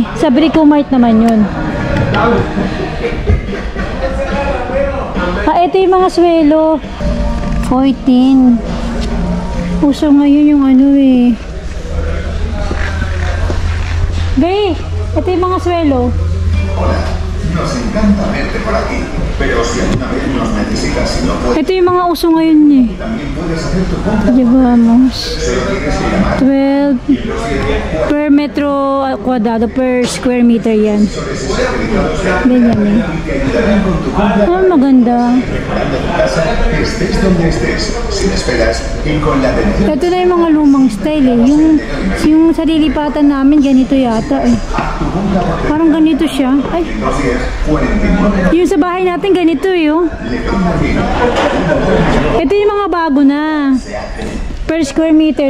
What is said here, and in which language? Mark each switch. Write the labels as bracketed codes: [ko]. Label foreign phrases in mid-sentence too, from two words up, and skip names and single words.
[tl] Sa Brico Mart naman yun. Ito yung mga swelo. 14. Puso ngayon yung ano eh. Gay, ito yung mga swelo. [es] Nos encanta verte por aquí, pero si alguna vez nos necesitas y no puedes, [tl] Ito yung mga uso ngayon eh. [es] también puedes hacer tu compra. Llevamos Solo tienes que llamar [en] 12 per [es] metro cuadrado [en] per square meter yan. [tl] Ganyan eh. Maganda. [es] preparando tu casa, estés donde estés, sin esperas y con la atención. [tl] Ito na yung mga lumang style eh. Yung sa lilipatan namin, ganito yata eh. Parang ganito siya. Ay, 210 49. yung sa bahay natin, ganito eh. Oh. Ito yung mga bago na. [en] Per square meter.